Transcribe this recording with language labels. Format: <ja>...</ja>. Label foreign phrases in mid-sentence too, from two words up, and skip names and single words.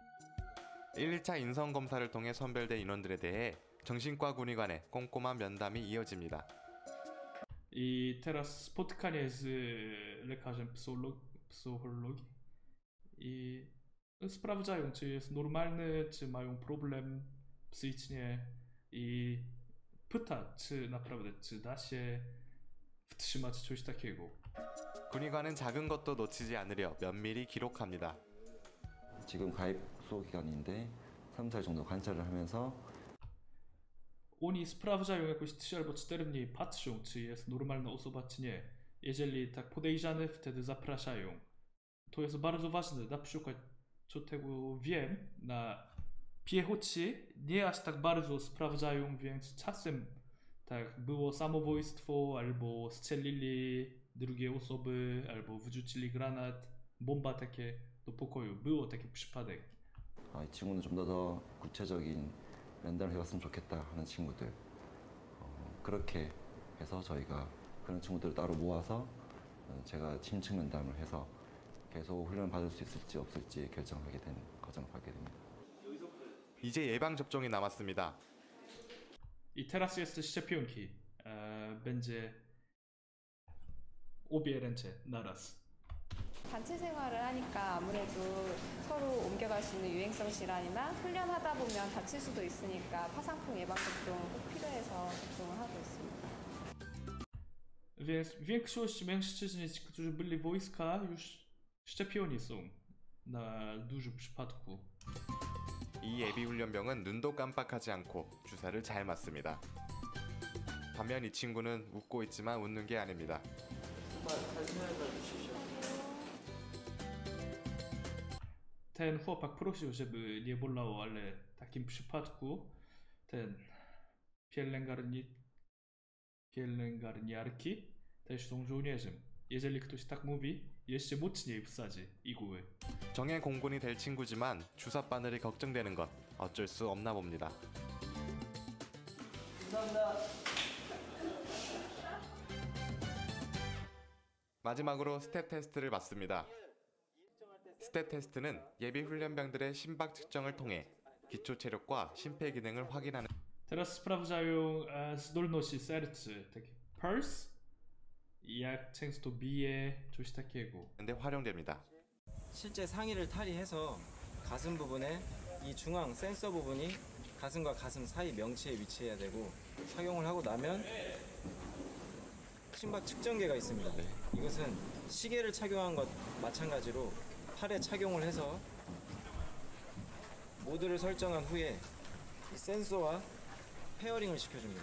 <ko>1차 인성 검사를 통해 선별된 인원들에 대해 정신과 군의 간의 꼼꼼한 면담이 이어집니다.</ko> <pl>I teraz spotkanie z lekarzem psychologii i sprawdzają, czy jest normalny, czy mają problem psychicznie i pyta, czy naprawdę, czy da się wtrzymać coś takiego.</pl> <ko>군의관은 작은 것도 놓치지 않으려 면밀히 기록합니다. 지금 가입소 기간인데 3달 정도 관찰을 하면서</ko> <pl>Oni sprawdzają jakoś 3 albo 4 dni, patrzą, czy jest normalna osoba, czy nie. Jeżeli tak podejrzany, wtedy zapraszają. To jest bardzo ważne. Na przykład, co tego wiem, na piechocie nie aż tak bardzo sprawdzają, więc czasem tak było samobójstwo, albo strzelili drugie osoby, albo wyrzucili granat, bomba takie do pokoju. Było taki przypadek.</pl> <ko>이 친구는 좀 더 구체적인 면담을 해봤으면 좋겠다 하는 친구들 그렇게 해서 저희가 그런 친구들을 따로 모아서 제가 심층 면담을 해서 계속 훈련을 받을 수 있을지 없을지 결정하게 된 과정을 밟게 됩니다. 이제 예방 접종이 남았습니다.</ko> <pl>I teraz jest szczepionki. Będzie obie ręce naraz.</pl> <ko>단체 생활을 하니까 아무래도 서로 옮겨갈 수 있는 유행성 질환이나 훈련하다 보면 다칠 수도 있으니까 파상풍 예방접종은 꼭 필요해서 접종을 하고 있습니다.</ko> <pl>Więc większość mężczyzn, którzy byli w wojska, już szczepioni są na dużo przypadku.</pl> <ko>이 예비 훈련병은 눈도 깜빡하지 않고 주사를 잘 맞습니다. 반면 이 친구는 웃고 있지만 웃는 게 아닙니다.</ko> <pl>Ten chłopak prosił, żeby nie bolało, ale w takim przypadku ten pielęgniarki też są żołnierzem. Jeżeli ktoś tak mówi, jeszcze mocniej wsadzi igły.</pl> <ko>정예 공군이 될 친구지만 주사 바늘이 걱정되는 건 어쩔 수 없나 봅니다. 마지막으로 스텝 테스트를 받습니다. 스텝 테스트는 예비 훈련병들의 심박 측정을 통해 기초 체력과 심폐 기능을 확인하는</ko> <pl>Teraz sprawdzają zdolności serca, taki pulse, jak często bije, coś takiego.</pl> <ko>데 활용됩니다. 실제 상의를 탈의해서 가슴 부분에 이 중앙 센서 부분이 가슴과 가슴 사이 명치에 위치해야 되고 착용을 하고 나면 심박 측정계가 있습니다. 이것은 시계를 착용한 것 마찬가지로 팔에 착용을 해서 모드를 설정한 후에 이 센서와 페어링을 시켜줍니다.</ko>